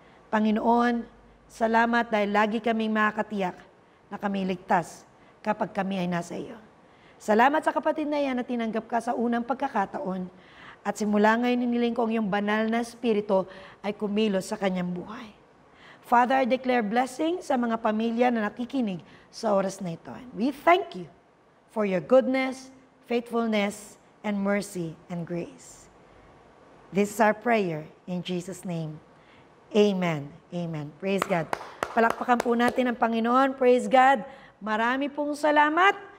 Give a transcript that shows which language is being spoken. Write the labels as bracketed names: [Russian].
[Filipino] Panginoon, salamat dahil lagi kaming makakatiyak na kami ligtas kapag kami ay nasa iyo. Salamat sa kapatid na yan na tinanggap ka sa unang pagkakataon at simula ngayon iniling ko ang iyong banal na espiritu ay kumilos sa kanyang buhay. [English] Father, I declare blessing [Filipino] sa mga pamilya na nakikinig sa oras na ito. [English] We thank you for your goodness, faithfulness, and mercy and grace. This is our prayer in Jesus' name. Amen. Amen. Praise God. [Filipino] Palakpakan po natin ang Panginoon. [English] Praise God. [Filipino] Marami pong salamat.